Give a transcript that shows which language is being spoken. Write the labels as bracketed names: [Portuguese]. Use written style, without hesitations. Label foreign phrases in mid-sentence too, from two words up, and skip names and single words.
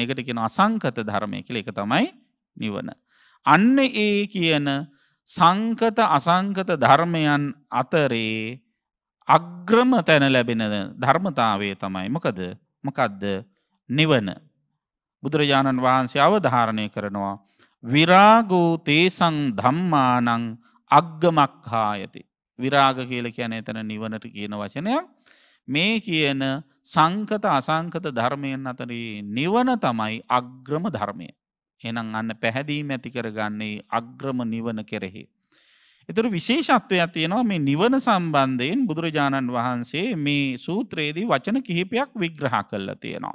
[Sinhala] ඒකට කියනවා අසංකත ධර්මය කියලා. ඒක තමයි නිවන. අන්න ඒ කියන සංකත අසංකත ධර්මයන් අතරේ අග්‍රම තැන ලැබෙන ධර්මතාවය තමයි මොකද්ද? නිවන. බුදුරජාණන් වහන්සේ අවධාරණය කරනවා [Pali] විරාගෝ තේසං ධම්මානං අග්ගමක්ඛායති. [Sinhala] විරාග කියලා කියන්නේ එතන නිවනට කියන වචනයක්. මේ කියන සංකත අසංකත ධර්මයන් අතරේ නිවන තමයි අග්‍රම ධර්මය. එහෙනම් අන්න පැහැදීම ඇති කරගන්නේ අග්‍රම නිවන කෙරෙහි. ඒතර විශේෂත්වයක් තියෙනවා මේ නිවන සම්බන්ධයෙන් බුදුරජාණන් වහන්සේ මේ සූත්‍රයේදී වචන කිහිපයක් විග්‍රහ කරලා තියෙනවා.